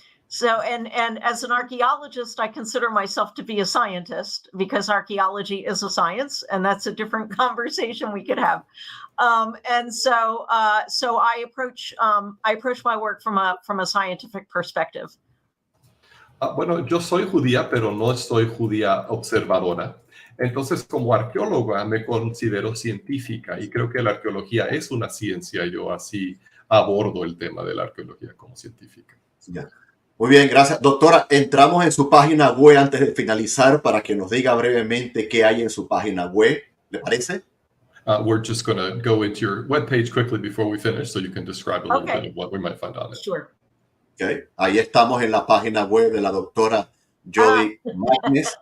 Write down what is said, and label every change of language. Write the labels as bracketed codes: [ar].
[en] So, and as an archaeologist, I consider myself to be a scientist because archaeology is a science, and that's a different conversation we could have. And so I approach my work from a scientific perspective. [es] Bueno, yo soy judía, pero no soy judía observadora. Entonces, como arqueóloga, me considero científica y creo que la arqueología es una ciencia. Yo así abordo el tema de la arqueología como científica. Ya. Muy bien, gracias. Doctora, entramos en su página web antes de finalizar para que nos diga brevemente qué hay en su página web. ¿Le parece? [en] We're just going to go into your webpage quickly before we finish so you can describe a little bit of what we might find on it. Sure. Okay. [es] Ahí estamos en la página web de la doctora Jodi Magness.